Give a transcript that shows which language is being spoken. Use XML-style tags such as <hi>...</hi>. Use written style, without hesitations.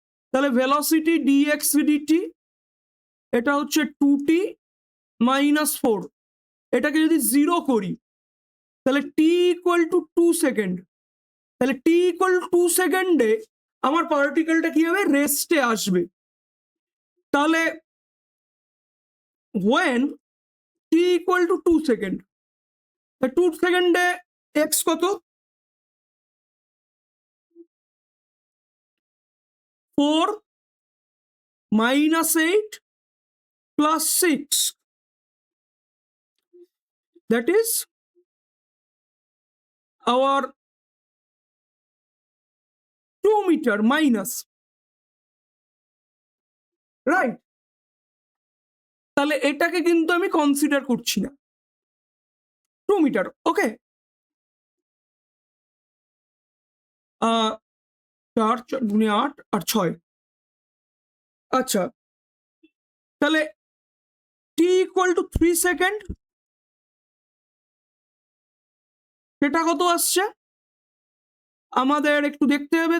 <bn>তাহলে velocity dx DT এটা হচ্ছে 2t মাইনাস 4, এটাকে যদি 0 করি তাহলে টি ইকুয়াল টু 2 সেকেন্ড, তাহলে টি ইকুয়াল টু 2 সেকেন্ডে আমার পার্টিকেলটা কি হবে, রেস্টে আসবে। তাহলে</bn> <en>when t equal to 2</en> <bn>second, 2 সেকেন্ডে x কত,</bn> <en>4 minus 8 plus 6, that is our 2 meter minus, right?</en> <bn>তাহলে এটাকে কিন্তু আমি কনসিডার করছি না, 2 মিটার, ওকে। 4 গুণে 8 আর 6, আচ্ছা তাহলে t ইকুয়াল টু 3 সেকেন্ড, সেটা কত আসছে আমাদের একটু দেখতে হবে।</bn>